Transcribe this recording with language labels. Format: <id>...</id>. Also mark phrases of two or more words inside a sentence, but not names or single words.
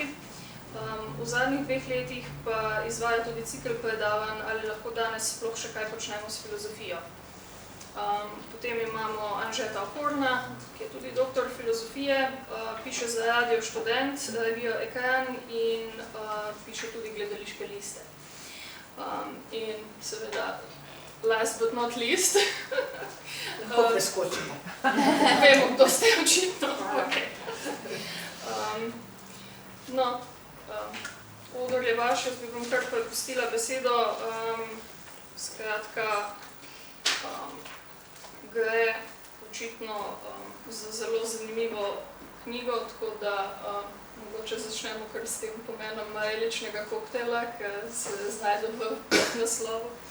<sl>V zadnjih 2 letih pa izvaja tudi cikel predavanj, ali lahko danes sploh še kaj počnemo s filozofijo. Potem imamo Anžeta Okorna, ki je tudi doktor filozofije, piše za Radio Študent, revijo Ekran in piše tudi gledališke liste. In seveda,</sl> <en>last but not least,</en> <sl>Lahko preskočimo. Vemo, kdo ste očitno. Odor je vaš, jaz bi vam kar prepustila besedo. Skratka, gre očitno za zelo zanimivo knjigo, tako da mogoče začnemo kar s tem pomenom mareličnega koktejla, ker se znajde v naslovu.</sl>